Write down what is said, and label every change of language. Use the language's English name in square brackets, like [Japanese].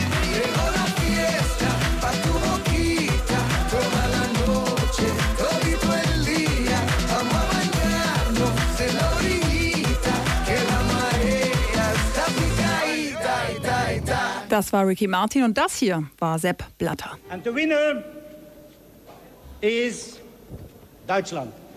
[Spanish] Llegó la fiesta pa' tu boquita. Toda la noche, todito el día. Vamos a bañarnos en la orillita. Que la marea está picadita, está, está. [German] Das war Ricky Martin und das hier war Sepp Blatter. [English] And the winner is Deutschland.